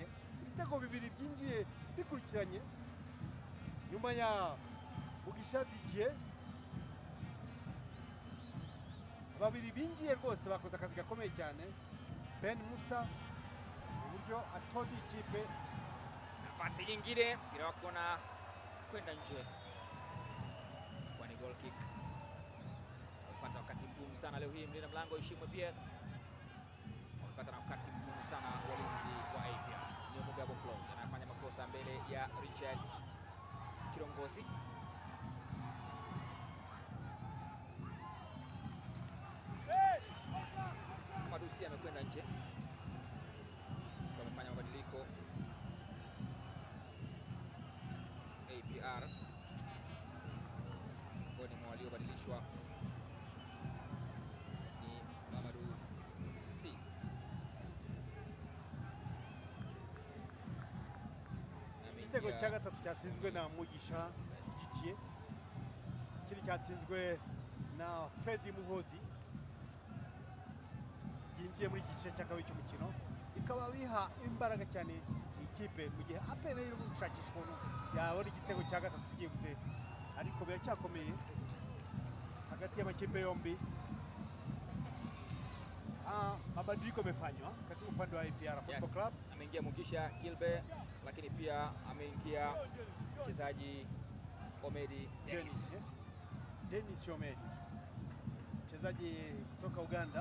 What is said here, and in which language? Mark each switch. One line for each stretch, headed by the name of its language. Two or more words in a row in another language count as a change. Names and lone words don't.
Kinyarwanda: Ibitego 2 byinjiye bikurikiranye nyuma ya Mugisha Didier. Babiri binjiye rwose bakoze akazi gakomeye cyane. Ben Musa uburyo atoza ikipe.
Swahili: Nafasi nyingine mpira wa kona kwenda nje, kwa ni
English: goal kick.
Swahili: Alipata wakati mgumu sana leo hii mlinda mlango Ishimwe Pierre. Alipata na wakati mgumu sana walinzi wa APR. Ni Mugabo Claude anafanya makosa mbele ya Richard Kirongozi. Madusi amekwenda nje. Wamefanya mabadiliko APR. Kwa ni waliobadilishwa ni Mamadou C.
Kinyarwanda: Igitego cya gatatu cyatsinzwe na Mugisha Didier, kiri cyatsinzwe na Fredi Muhozi. Yinjiye muri gice cya kabiri cy'umukino, ikaba biha imbaraga cyane ikipe mu gihe APR iri gushakisha ukuntu yabona igitego cya gatatu kigiye, ariko biracyakomeye hagati y'amakipe yombi.
Swahili: Mabadiliko yamefanywa katika upande wa APR Football Club. Ameingia Mugisha Gilbert, lakini pia ameingia mchezaji Omedi Dennis. Dennis Omedi, mchezaji kutoka Uganda.